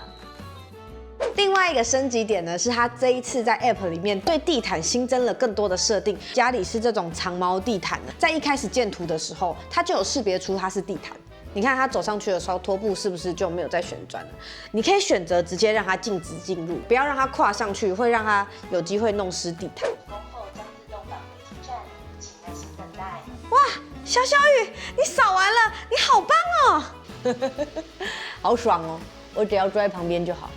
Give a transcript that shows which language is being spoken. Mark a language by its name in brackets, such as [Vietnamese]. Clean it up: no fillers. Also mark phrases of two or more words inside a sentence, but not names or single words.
[Chinese] 另外一個升級點呢，是它這一次在 App 裡面對地毯新增了更多的設定。家裡是這種長毛地毯的，在一開始建圖的時候，它就有識別出它是地毯。你看它走上去的時候，拖布是不是就沒有再旋轉了？你可以選擇直接讓它靜止進入，不要讓它跨上去，會讓它有機會弄濕地毯。恭候將自動返回基站，請耐心等待。哇，小小雨，你掃完了，你好棒哦，好爽哦！我只要坐在旁邊就好。